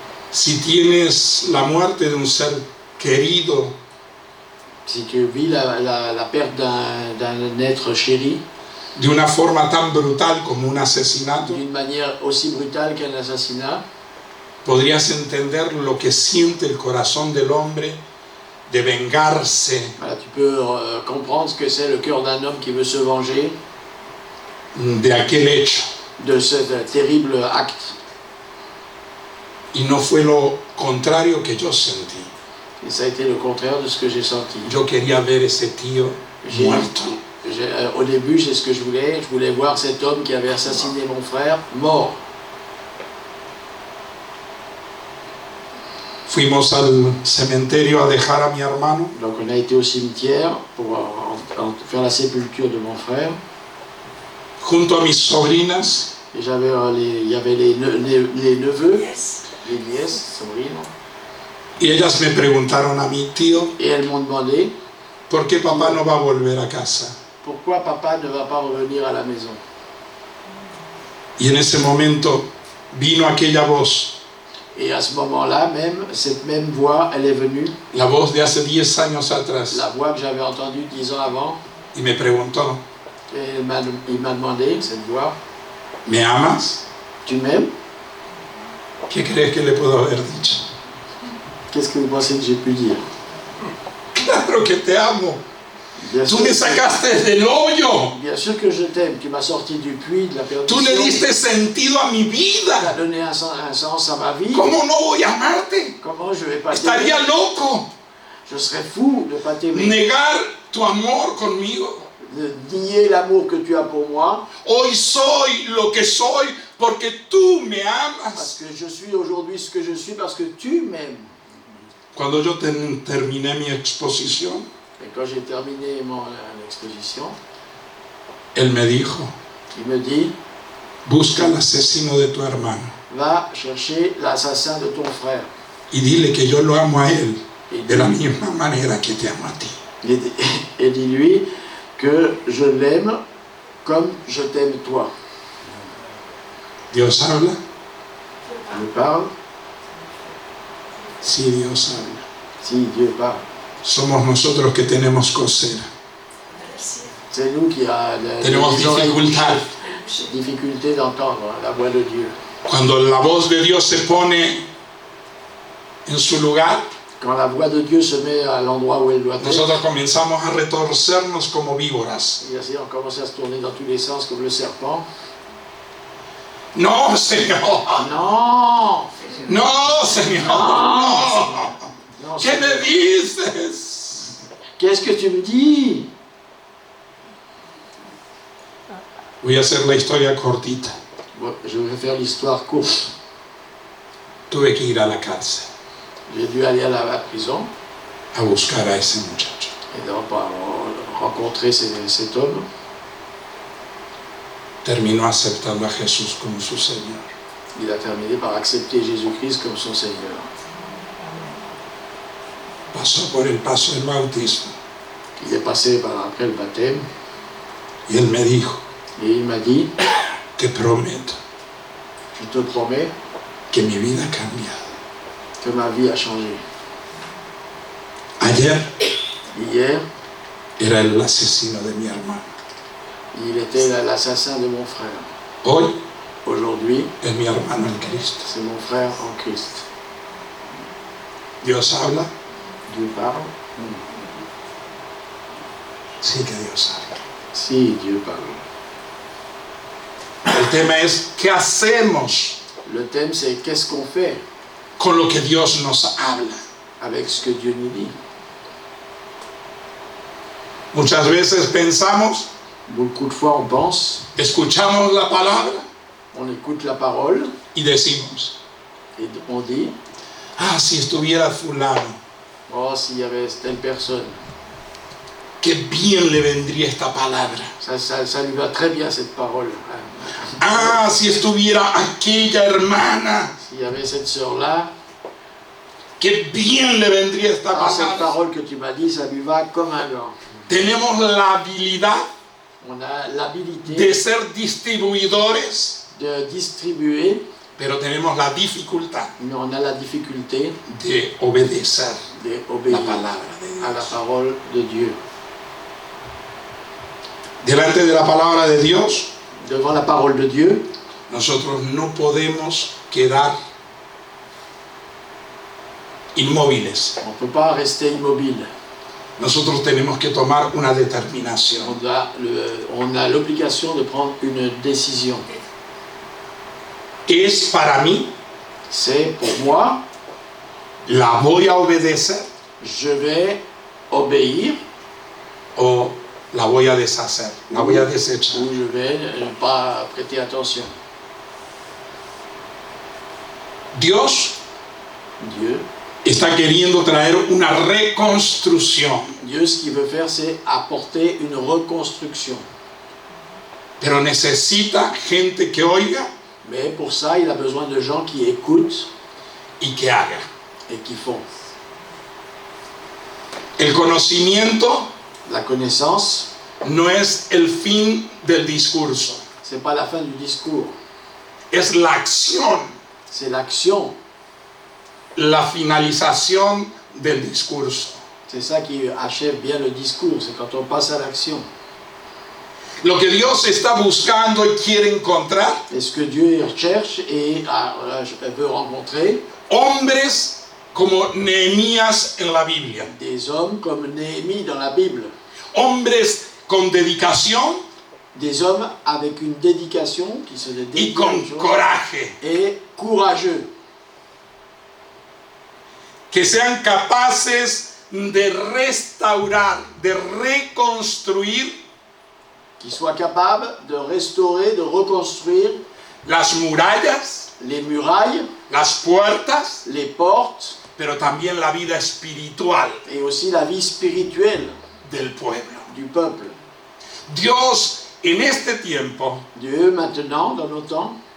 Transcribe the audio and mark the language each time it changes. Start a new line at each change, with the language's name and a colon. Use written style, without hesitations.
Spanish: Si tienes la muerte de un ser querido,
French: Si tu vis la perte d'un être chéri
Spanish: de una forma tan brutal como un asesinato,
French: d'une manière aussi brutale qu'un assassinat,
Spanish: podrías entender lo que siente el corazón del hombre de vengarse
French: voilà, tu peux comprendre ce que c'est le cœur d'un homme qui veut se venger
Spanish: de aquel hecho.
French: de ce terrible acte.
Spanish: Y no fue lo contrario que yo sentí.
French: Et ça a été le contraire de ce que j'ai senti.
Spanish: Yo quería ver ese tío muerto.
French: Au début, c'est ce que je voulais voir cet homme qui avait assassiné mon frère mort.
Spanish: Fuimos al cementerio a dejar a mi hermano.
French: Donc on a été au cimetière pour faire la sépulture de mon frère.
Spanish: Junto a mis sobrinas.
French: Et il y avait les neveux, les nièces, sobrines.
Spanish: Y ellas me preguntaron a mi tío,
French: Et elles m'ont demandé:
Spanish: ¿por qué papá no va a volver a casa?
French: pourquoi papa ne va pas revenir à la maison?
Spanish: Y en ese momento vino aquella voz,
French: Et à ce moment-là, même, cette même voix, elle est venue,
Spanish: la voz de hace 10 años atrás,
French: la voix que j'avais entendue 10 ans avant.
Spanish: y me preguntó,
French: Et il m'a demandé, cette voix:
Spanish: ¿me amas?
French: tu m'aimes?
Spanish: ¿Qué crees que le puedo haber dicho?
French: Qu'est-ce que vous pensez que j'ai pu dire?
Spanish: Claro que te amo.
French: Bien
Spanish: Tú
French: sûr,
Spanish: me sacaste del hoyo.
French: bien sûr que je t'aime. Tu m'as sorti du puits, de la
Spanish: Tú le
French: perdition.
Spanish: diste sentido a mi
French: Tu as
Spanish: vida.
French: donné un sens à ma vie.
Spanish: ¿Cómo no voy a amarte?
French: Comment je vais pas t'aimer?
Spanish: Estaría loco
French: Je serais fou de ne pas t'aimer.
Spanish: negar tu amor conmigo.
French: De nier l'amour que tu as pour moi.
Spanish: Hoy soy lo que soy porque tú me
French: Parce
Spanish: amas.
French: que je suis aujourd'hui ce que je suis parce que tu m'aimes.
Spanish: Cuando yo terminé mi exposición,
French: Et quand j'ai terminé mon exposition,
Spanish: él me dijo,
French: il me dit:
Spanish: busca al asesino de tu hermano
French: va chercher l'assassin de ton frère.
Spanish: y dile que yo lo amo a él
French: Et
Spanish: de la misma manera que te amo a ti.
French: et dis-lui que je l'aime comme je t'aime toi.
Spanish: ¿Dios habla?
French: Dieu parle.
Spanish: Sí, Dios habla.
French: Si Dieu parle.
Spanish: Somos nosotros que tenemos cosera.
French: C'est nous qui a
Spanish: Tenemos
French: les oreilles
Spanish: dificultad.
French: bouchées. difficulté d'entendre la voix de Dieu.
Spanish: Cuando la voz de Dios se pone en su lugar,
French: Quand la voix de Dieu se met à l'endroit où elle doit être,
Spanish: nosotros comenzamos a retorcernos como víboras.
French: et ainsi on commence à se tourner dans tous les sens comme le serpent.
Spanish: No, Señor.
French: Non,
Spanish: No, Señor. No.
French: non,
Spanish: ¿Qué me dices?
French: qu'est-ce que tu me dis?
Spanish: Voy a hacer la historia cortita.
French: Bon, je vais faire l'histoire courte.
Spanish: Tuve que ir a la cárcel
French: J'ai dû aller à la prison
Spanish: a buscar a ese muchacho.
French: et donc rencontrer cet homme.
Spanish: Terminó aceptando a Jesús como su Señor.
French: Il a terminé par accepter Jésus-Christ comme son Seigneur.
Spanish: Pasó por el paso del bautismo
French: Il est passé après le baptême
Spanish: y él me dijo,
French: et il m'a dit,
Spanish: te prometo
French: je te promets
Spanish: que mi vida ha cambiado.
French: que ma vie a changé.
Spanish: Ayer
French: Hier,
Spanish: era el asesino de mi hermano.
French: il était l'assassin de mon frère.
Spanish: Hoy
French: Aujourd'hui,
Spanish: es mi hermano en Cristo.
French: c'est mon frère en Christ.
Spanish: Dios habla,
French: Dieu parle?
Spanish: sí que Dios habla.
French: Si, Dieu parle.
Spanish: El tema es, ¿qué hacemos
French: Le thème, c'est qu'est-ce qu'on fait
Spanish: con lo que Dios nos habla?
French: avec ce que Dieu nous dit.
Spanish: Muchas veces pensamos,
French: Beaucoup de fois, on pense,
Spanish: escuchamos la palabra
French: on écoute la parole
Spanish: y decimos,
French: et on dit,
Spanish: ah, si estuviera fulano,
French: oh, s'il y avait telle personne,
Spanish: qué bien le vendría esta palabra.
French: ça lui va très bien cette parole.
Spanish: Ah, si estuviera aquella hermana,
French: S'il y avait cette sœur-là,
Spanish: qué bien le vendría esta
French: cette
Spanish: palabra.
French: parole que tu m'as dit, ça lui va comme un gant.
Spanish: Tenemos la habilidad
French: On a l'habilité
Spanish: de ser distribuidores,
French: de distribuer,
Spanish: pero tenemos la dificultad
French: mais on a la difficulté
Spanish: de obedecer la
French: d'obéir
Spanish: palabra de
French: à la
Spanish: Dios.
French: parole de Dieu.
Spanish: Delante de la palabra de Dios,
French: Devant la parole de Dieu,
Spanish: nosotros no podemos quedar inmóviles.
French: on ne peut pas rester immobile.
Spanish: Nosotros tenemos que tomar una determinación.
French: On a l'obligation de prendre une décision.
Spanish: ¿Es para mí?
French: C'est pour moi,
Spanish: ¿La voy a obedecer
French: je vais obéir
Spanish: o la voy a deshacer? La voy a desechar.
French: ou je vais ne pas prêter attention.
Spanish: Dios
French: Dieu,
Spanish: está queriendo traer una reconstrucción,
French: Dieu, ce qu'il veut faire, c'est apporter une reconstruction.
Spanish: pero necesita gente que oiga
French: Mais pour ça, il a besoin de gens qui écoutent
Spanish: y que haga.
French: et qui font.
Spanish: El conocimiento
French: La connaissance,
Spanish: no es el fin del discurso,
French: c'est pas la fin du discours,
Spanish: es la acción,
French: c'est l'action.
Spanish: la finalización del discurso.
French: C'est ça qui achève bien le discours, c'est quand on passe à l'action.
Spanish: Lo que Dios está buscando y quiere encontrar,
French: Et ce que Dieu cherche et veut rencontrer,
Spanish: hombres como Nehemías en la Biblia,
French: des hommes comme Néhémie dans la Bible,
Spanish: hombres con dedicación
French: des hommes avec une dédication qui se
Spanish: y
French: dédient
Spanish: con
French: à une chose,
Spanish: coraje,
French: et courageux,
Spanish: que sean capaces de restaurar, de reconstruir
French: qui soient capables de restaurer, de reconstruire
Spanish: las murallas,
French: les murailles,
Spanish: las puertas,
French: les portes
Spanish: pero también la vida espiritual
French: et aussi la vie spirituelle
Spanish: del pueblo.
French: du peuple.
Spanish: Dios en este tiempo,
French: Dieu maintenant, dans nos temps,